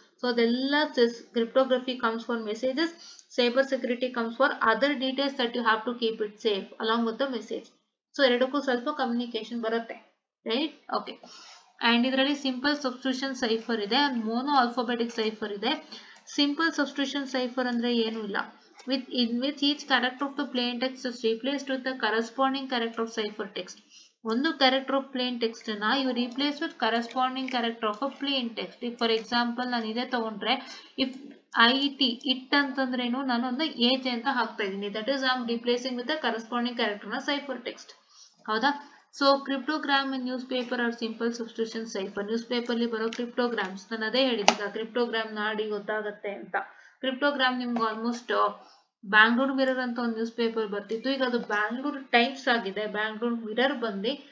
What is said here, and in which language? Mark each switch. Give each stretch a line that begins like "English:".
English: So ಅದೆಲ್ಲ cryptography comes for messages, cyber security comes for other details that you have to keep it safe along with the message.
Kannada: So ಎರಡಕ್ಕೂ ಸ್ವಲ್ಪ communication ಬರುತ್ತೆ, right? Okay. And ಇದರಲ್ಲಿ simple substitution cipher ಇದೆ and mono alphabetic cipher ಇದೆ.
English: simple substitution cipher
Kannada: ಅಂದ್ರೆ ಏನು ಇಲ್ಲ,
English: in which each character of the plain text is replaced with the corresponding character of cipher text. ಒಂದು character of plain text ನ you replace with corresponding character of a plain text. If for example
Kannada: ನಾನು ಇದೇ ತಗೊಂಡ್ರೆ,
English: if it ಅಂತಂದ್ರೇನು,
Kannada: ನಾನು ಒಂದು age ಅಂತ ಹಾಕ್ತಾ ಇದ್ದೀನಿ,
English: that is I am replacing with the corresponding character ನ cipher text, ಹೌದಾ. So cryptogram newspaper are simple substitution cipher.
Kannada: News paper ಅಲ್ಲಿ ಬರೋ ಕ್ರಿಪ್ಟೋಗ್ರಾಮ್ಸ್ ನಾನು ಅದೇ ಹೇಳಿದ್ದೆ, ಕ್ರಿಪ್ಟೋಗ್ರಾಮ್ ನಾಡಿ ಗೊತ್ತಾಗತ್ತೆ ಅಂತ. ಕ್ರಿಪ್ಟೋಗ್ರಾಮ್ ನಿಮ್ಗೆ ಆಲ್ಮೋಸ್ಟ್ ಬ್ಯಾಂಗ್ಳೂರ್ ಮಿರರ್ ಅಂತ ಒಂದು ನ್ಯೂಸ್ ಪೇಪರ್ ಬರ್ತಿತ್ತು, ಈಗ ಅದು ಬ್ಯಾಂಗ್ಳೂರ್ ಟೈಮ್ಸ್ ಆಗಿದೆ, ಬ್ಯಾಂಗ್ಳೂರ್ ಮಿರರ್ ಬಂದು.